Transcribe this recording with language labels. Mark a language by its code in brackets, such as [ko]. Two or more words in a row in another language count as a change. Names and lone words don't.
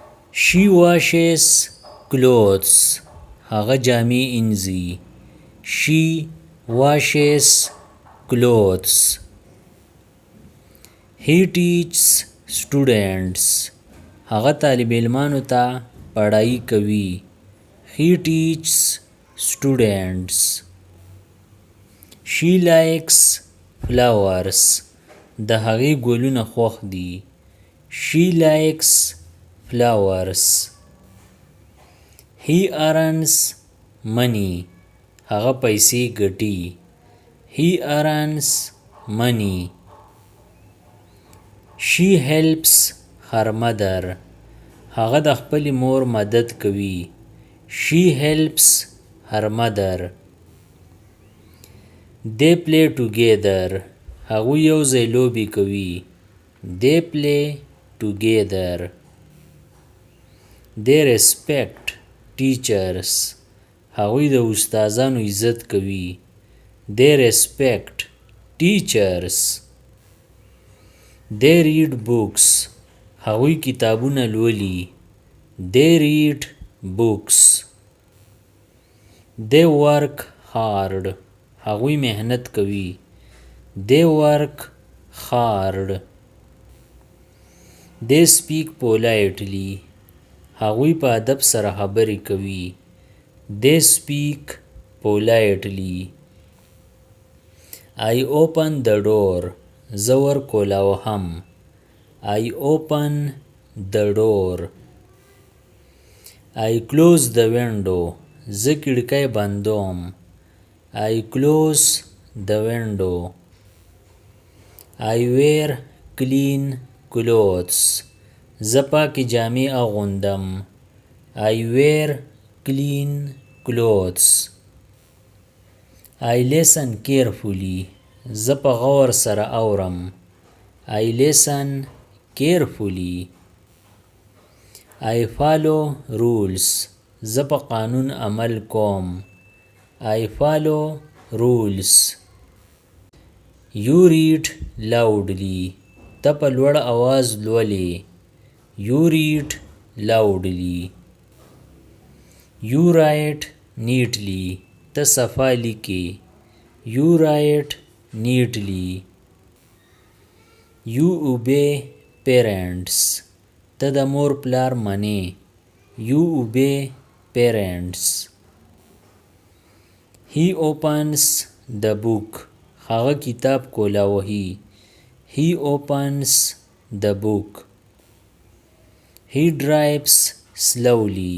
[en] She washes clothes. [ps] هغه جامې انځي. [en] She washes clothes. He teaches students. [ps] هغه طالب علمانو ته پڑھائی کوي. [en] He teaches students. She likes flowers. [ps] د هغې ګلونه خوښ دي. [en] She likes flowers. He earns money. [ps] هغه پیسې ګټي. [en] He earns money. She helps her mother. [ps] هغه د خپلې مور مدد کوي. [en] She helps her mother. They play together. [ps] هغوی یوځای لوبې کوي. [en] They play together. They respect teachers. [ps] هغوی د استادانو عزت کوي. [en] They respect teachers. They read books. [ps] هغوی کتابونه لولي. [en] They read books. They work hard. [ps] هغوی محنت کوي. [en] They work hard. They speak politely. [ps] هغوی په ادب سره خبرې کوي. [en] They speak politely. I open the door. [ps] زه ور کولاوهم. [en] I open the door. I close the window. [ps] زه کړکۍ بندوم. [en] I close the window. I wear clean clothes. [ps] زه پاکې جامې اغوندم. [en] I wear clean clothes. I listen carefully. [ps] زه په غور سره اورم. [en] I listen carefully. I follow rules. [ps] زه په قانون عمل کوم. [en] I follow rules. You read loudly. [ps] ته په لوړ اواز لولې. [en] You read loudly. You write neatly. [ps] ته صفا لیکې. [en] You write neatly. You obey parents. [ps] ته د مور پلار منې. [en] You obey parents. He opens the book. [ps] هغه کتاب کولاوهي. [en] He opens the book. He drives slowly.